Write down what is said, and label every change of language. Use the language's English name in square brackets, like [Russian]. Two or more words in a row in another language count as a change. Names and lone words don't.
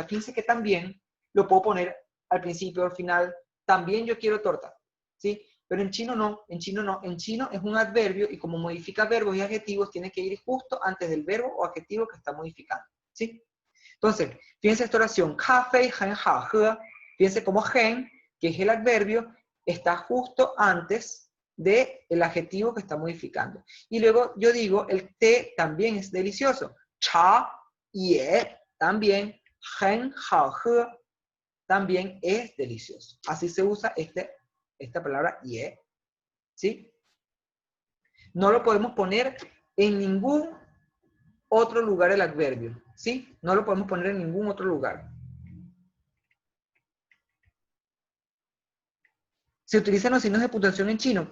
[Spanish] Fíjense que también lo puedo poner al principio o al final, también yo quiero torta, ¿sí? pero en chino no, en chino no. En chino es un adverbio y como modifica verbos y adjetivos, tiene que ir justo antes del verbo o adjetivo que está modificando, ¿sí? Entonces, fíjense esta oración, [Chinese] 咖啡很好喝. [Spanish] Fíjense cómo 很, que es el adverbio, está justo antes del adjetivo que está modificando. Y luego yo digo, el té también es delicioso. [Chinese] 茶也 [Spanish] también, [Chinese] 很好喝 [Spanish] también es delicioso. Así se usa esta palabra ye, ¿sí? No lo podemos poner en ningún otro lugar el adverbio, ¿sí? No lo podemos poner en ningún otro lugar. ¿Se utilizan los signos de puntuación en chino?